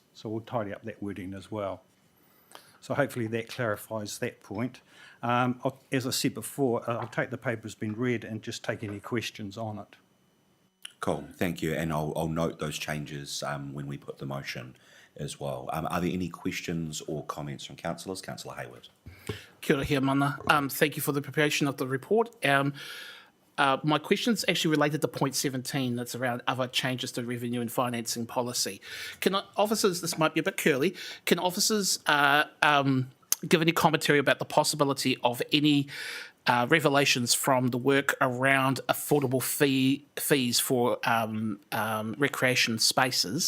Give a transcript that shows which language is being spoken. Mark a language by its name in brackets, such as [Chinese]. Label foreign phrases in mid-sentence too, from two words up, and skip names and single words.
[English] So we'll tidy up that wording as well. So hopefully that clarifies that point. As I said before, I'll take the paper as been read and just take any questions on it. Cool, thank you. And I'll note those changes when we put the motion as well. Are there any questions or comments from councillors? Councillor Hayward. [Māori] Kia ora here, mana. [English] Thank you for the preparation of the report. My question's actually related to point 17, that's around other changes to revenue and financing policy. Can officers, this might be a bit curly, can officers give any commentary about the possibility of any revelations from the work around affordable fees for recreation spaces?